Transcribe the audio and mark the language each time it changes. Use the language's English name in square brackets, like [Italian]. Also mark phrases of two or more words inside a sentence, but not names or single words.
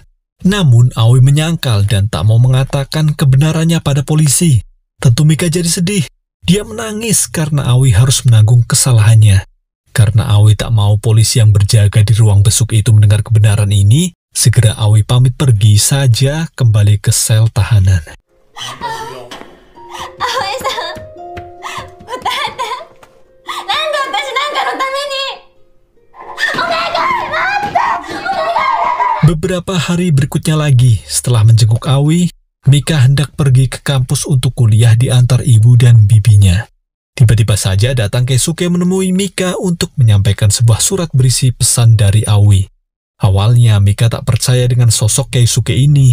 [Indonesian] Namun Aoi menyangkal dan tak mau mengatakan kebenarannya pada polisi. Tentu Mika jadi sedih. Dia menangis karena Aoi harus menanggung kesalahannya. Karena Aoi tak mau polisi yang berjaga di ruang besuk itu mendengar kebenaran ini, segera Aoi pamit pergi saja kembali ke sel tahanan. [Japanese] Aoi-san, utata. 何だ 私 なんか の ため に。お願い、待って! Onegai! [Indonesian] Beberapa hari berikutnya lagi, setelah menjenguk Aoi, Mika hendak pergi ke kampus untuk kuliah diantar ibu dan bibinya. Tiba-tiba saja datang Keisuke menemui Mika untuk menyampaikan sebuah surat berisi pesan dari Aoi. Awalnya Mika tak percaya dengan sosok Keisuke ini.